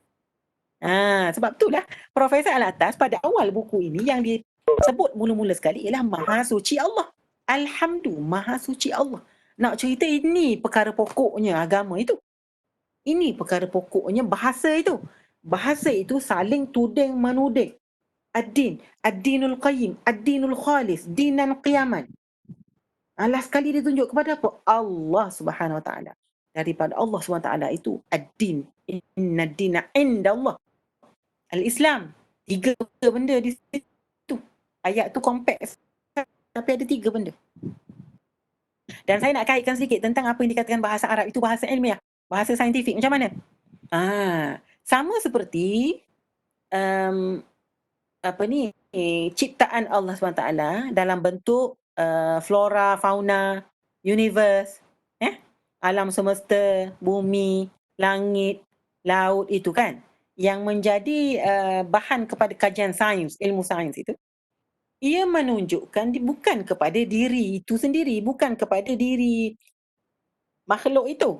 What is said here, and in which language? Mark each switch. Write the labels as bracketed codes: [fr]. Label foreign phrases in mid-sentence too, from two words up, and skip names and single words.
[ms] Sebab itulah Profesor Al-Atas pada awal buku ini yang disebut mula-mula sekali ialah Maha Suci Allah. Alhamdulillah, Maha Suci Allah. Nak cerita ini perkara pokoknya agama itu. Ini perkara pokoknya bahasa itu. Bahasa itu saling tuding menuding. [ar] الدين، الدين القيم, الدين الخالص، دينا قياما. [ms] Last sekali dia tunjuk kepada apa? [ar] الله سبحانه وتعالى. [ms] Daripada [ar] الله سبحانه وتعالى [ms] itu ad-din. [ar] إن الدين عند الله. [ms] Al-Islam. 3 benda di situ. Ayat tu kompleks. Tapi ada 3 benda. Dan saya nak kaitkan sedikit tentang apa yang dikatakan bahasa Arab itu bahasa ilmiah. Bahasa saintifik. Macam mana? Sama seperti ciptaan Allah SWT dalam bentuk flora, fauna, universe, alam semesta, bumi, langit, laut itu kan, yang menjadi bahan kepada kajian sains, ilmu sains itu, ia menunjukkan bukan kepada diri itu sendiri, bukan kepada diri makhluk itu.